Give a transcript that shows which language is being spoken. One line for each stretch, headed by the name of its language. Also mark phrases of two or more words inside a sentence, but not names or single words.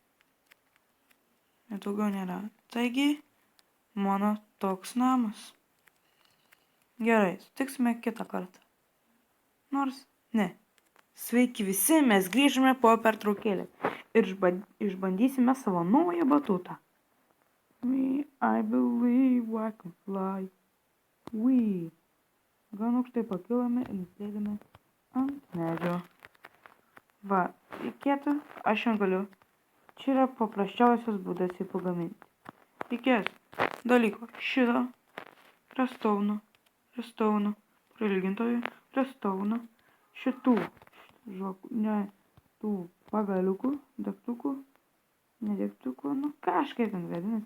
Lithuanian: Ir daugiau nėra. Taigi, mano toks namas. Gerai, sutiksime kitą kartą. Nors, ne. Sveiki visi, mes grįžome po pertraukėlę. Ir išbandysime savo naują batutą.
English: Me, I believe I can fly. We.
Lithuanian: Gan aukštai pakilame ir nusileidome ant medžio. Va, reikėtų, aš jau galiu. Čia yra paprasčiausias būdas jį pagaminti. Reikės dalyko šito, restauno, prailgintojų, restauno, šitų, tų pagaliukų, degtukų, nedegtukų, nu kažkaip ten vadinasi.